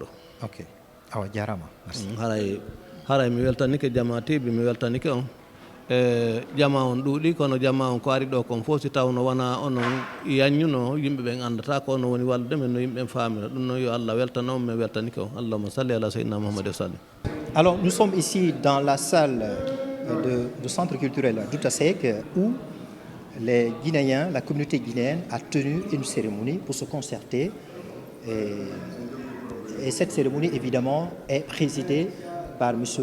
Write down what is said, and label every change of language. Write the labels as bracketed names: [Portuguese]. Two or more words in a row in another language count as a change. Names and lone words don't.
[Fula] Ok. Awa jarama. Merci. Haray mi weltanike Jama TV mi weltanike on jama on ɗuuɗi kono jama on ko ari ɗo kon fof si tawno wona onon yanñuno yimɓe ɓen andata ko ono woni wallude men no yimɓe ɓen famira ɗum noon yo Allah weltano on min weltanike on [Arabic] اللهم صل على سيدنا محمد وسلم. [French] Alors, nous sommes ici dans la salle du centre culturel Douta Seck où les Guinéens, la communauté guinéenne a tenu une cérémonie pour se concerter. Et cette cérémonie, évidemment, est présidée par M.